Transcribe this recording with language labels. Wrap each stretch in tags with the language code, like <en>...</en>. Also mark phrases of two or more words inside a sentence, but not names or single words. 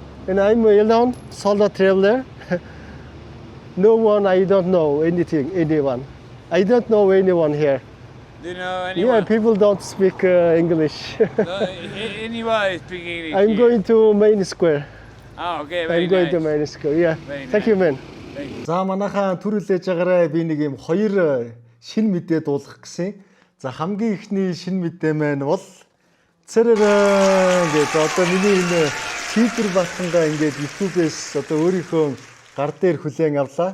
<en>And I'm alone, solo traveler. No one, I don't know anyone. I don't know anyone here. Do you know anyone? Yeah, people don't speak English. No, anybody speak English? I'm going to Main Square. Okay, very I'm going nice. to Main Square. Yeah. Very Thank you, man. Thank you.</en> <mn>За манайхаа түрүүлээж байгаарай. Би нэг юм хоёр шин мэдээ дуулгах гэсэн. За хамгийн ихний шин мэдээ маань бол цэрэрэн гэж одоо миний энэ Сидр Батангаа ингээд YouTube-ээс одоо өөрийнхөө гар дээр хүлээн авлаа.</mn>